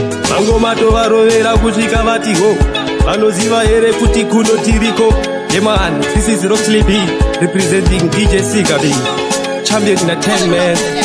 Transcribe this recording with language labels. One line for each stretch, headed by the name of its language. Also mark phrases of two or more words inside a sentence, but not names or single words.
Shona: Mangoma tovarovera kusvika vati ho, vanoziva here kuti kuno tiriko?
English: Yeah man, this is Roxley B, representing D J Sika B, champion in a ten man.